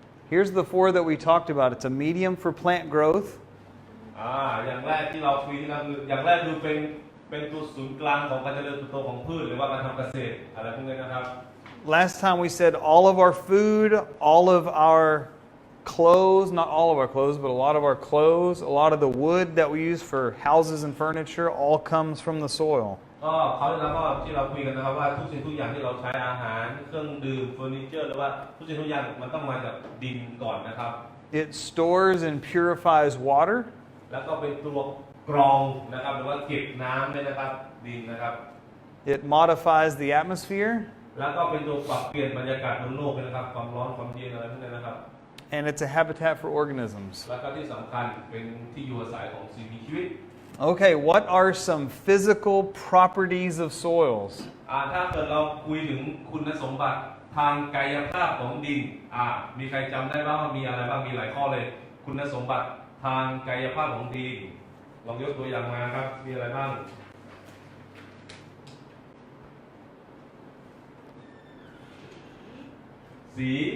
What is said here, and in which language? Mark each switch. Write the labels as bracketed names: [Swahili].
[English] Here's the 4 that we talked about. It's a medium for plant growth. [Thai] อย่างแรกที่เราคุยนี่นะคืออย่างแรกคือเป็นตัวศูนย์กลางของการเจริญเติบโตของพืชหรือว่าการทำเกษตรอะไรพวกนี้นะครับ [English] Last time we said all of our food, all of our clothes, not all of our clothes, but a lot of our clothes, a lot of the wood that we use for houses and furniture all comes from the soil. [Thai] ก็เขาวที่แล้วก็ที่เราคุยกันนะครับว่าทุกสิ่งทุกอย่างที่เราใช้อาหารเครื่องดื่มเฟอร์นิเจอร์หรือว่าทุกสิ่งทุกอย่างมันต้องมาจากดินก่อนนะครับ [English] It stores and purifies water. [Thai] แล้วก็เป็นตัวกรองนะครับหรือว่าเก็บน้ำเนี่ยนะครับดินนะครับ [English] It modifies the atmosphere. [Thai] แล้วก็เป็นตัวปรับเปลี่ยนบรรยากาศบนโลกนะครับความร้อนความเย็นอะไรพวกนี้นะครับ [English] And it's a habitat for organisms. [Thai] แล้วก็ที่สำคัญเป็นที่อยู่อาศัยของสิ่งมีชีวิต [English] Okay, what are some physical properties of soils? [Thai] ถ้าเกิดเราคุยถึงคุณสมบัติทางกายภาพของดินมีใครจำได้บ้างว่ามีอะไรบ้างมีหลายข้อเลย คุณสมบัติทางกายภาพของดินลองยกตัวอย่างมาครับมีอะไรบ้างสี